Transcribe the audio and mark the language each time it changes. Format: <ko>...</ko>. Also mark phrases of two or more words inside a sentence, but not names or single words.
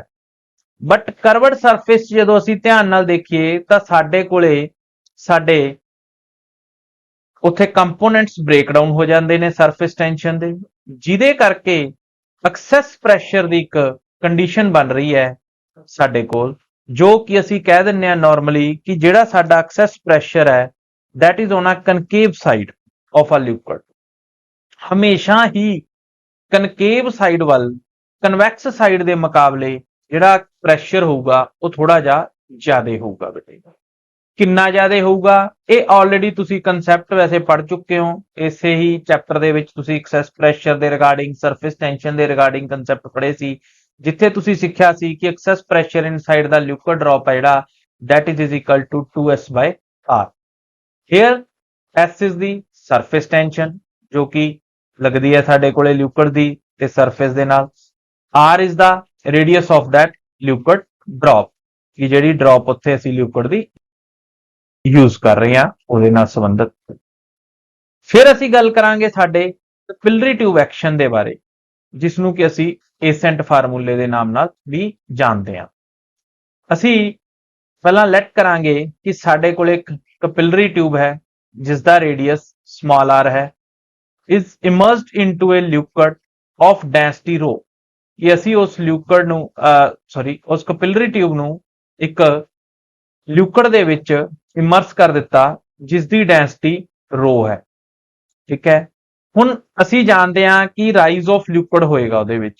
<en>but curved surface</en> <pa>ਜਦੋਂ ਅਸੀਂ ਧਿਆਨ ਨਾਲ ਦੇਖੀਏ ਤਾਂ ਸਾਡੇ ਕੋਲੇ ਉੱਥੇ</pa> <en>components breakdown</en> <pa>ਹੋ ਜਾਂਦੇ ਨੇ</pa> <en>surface tension</en> <pa>ਦੇ, ਜਿਹਦੇ ਕਰਕੇ</pa> <en>excess pressure</en> <pa>ਦੀ ਇੱਕ ਕੰਡੀਸ਼ਨ ਬਣ ਰਹੀ ਹੈ ਸਾਡੇ ਕੋਲ, ਜੋ ਕਿ ਅਸੀਂ ਕਹਿ ਦਿੰਦੇ ਹਾਂ ਨਾਰਮਲੀ ਕਿ ਜਿਹੜਾ ਸਾਡਾ</pa> <en>excess pressure</en> <pa>ਹੈ</pa> <en>that is on a concave side of a liquid।</en> <pa>ਹਮੇਸ਼ਾ ਹੀ</pa> <en>concave side</en> <pa>ਵੱਲ,</pa> <en>convex side</en> <pa>ਦੇ ਮੁਕਾਬਲੇ ਜਿਹੜਾ ਪ੍ਰੈਸ਼ਰ ਹੋਊਗਾ ਉਹ ਥੋੜਾ ਜਿਹਾ ਜ਼ਿਆਦਾ ਹੋਊਗਾ ਬੇਟੇ। ਕਿੰਨਾ ਜ਼ਿਆਦਾ ਹੋਊਗਾ ਇਹ ਆਲਰੇਡੀ ਤੁਸੀਂ ਕਨਸੈਪਟ ਵੈਸੇ ਪੜ੍ਹ ਚੁੱਕੇ ਹੋ, ਇਸੇ ਹੀ ਚੈਪਟਰ ਦੇ ਵਿੱਚ ਤੁਸੀਂ</pa> <en>excess pressure</en> <pa>ਦੇ ਰਿਗਾਰਡਿੰਗ,</pa> <en>surface tension</en> <pa>ਦੇ</pa> <en>regarding concept</en> <pa>ਪੜ੍ਹੇ ਸੀ, ਜਿੱਥੇ ਤੁਸੀਂ ਸਿੱਖਿਆ ਸੀ ਕਿ</pa> <en>excess pressure inside</en> <pa>ਦਾ</pa> <en>liquid drop</en> <pa>ਹੈ ਜਿਹੜਾ</pa> <en>that is equal to 2s/r। here s is the surface tension</en> <pa>ਜੋ ਕਿ ਲੱਗਦੀ ਹੈ ਸਾਡੇ ਕੋਲੇ ਲਿਕੁਇਡ ਦੀ ਤੇ ਸਰਫੇਸ ਦੇ ਨਾਲ,</pa> <en>r is the radius of that liquid drop</en> <pa>ਕਿ ਜਿਹੜੀ ਡ੍ਰੌਪ ਉੱਥੇ ਅਸੀਂ ਲਿਕੁਇਡ ਦੀ</pa> <hi>यूज कर रहे हैं</hi> <pa>ਉਹਦੇ ਨਾਲ ਸੰਬੰਧਿਤ। ਫਿਰ ਅਸੀਂ ਗੱਲ ਕਰਾਂਗੇ ਸਾਡੇ</pa> <en>capillary tube action</en> <pa>ਦੇ ਬਾਰੇ, ਜਿਸ ਨੂੰ ਕਿ ਅਸੀਂ</pa> <en>ascent formula</en> <pa>ਦੇ ਨਾਮ ਨਾਲ ਵੀ ਜਾਣਦੇ ਹਾਂ। ਅਸੀਂ ਪਹਿਲਾਂ ਲੈਟ ਕਰਾਂਗੇ ਕਿ ਸਾਡੇ ਕੋਲ ਇੱਕ</pa> <en>capillary tube</en> <pa>ਹੈ ਜਿਸ ਦਾ</pa> <en>radius small r</en> <pa>ਹੈ,</pa> <en>is immersed into a liquid of density rho,</en> <pa>ਕਿ ਅਸੀਂ ਉਸ ਲਿਕੁਇਡ ਨੂੰ ਉਸ</pa> <en>capillary tube</en> <pa>ਨੂੰ ਇੱਕ ਲਿਕੁਇਡ ਦੇ ਵਿੱਚ ਇਮਰਸ ਕਰ ਦਿੱਤਾ ਜਿਸ ਦੀ</pa> <en>density rho</en> <pa>ਹੈ। ਠੀਕ ਹੈ, ਹੁਣ ਅਸੀਂ ਜਾਣਦੇ ਹਾਂ ਕਿ</pa> <en>rise of liquid</en> <pa>ਹੋਏਗਾ ਉਹਦੇ ਵਿੱਚ।</pa>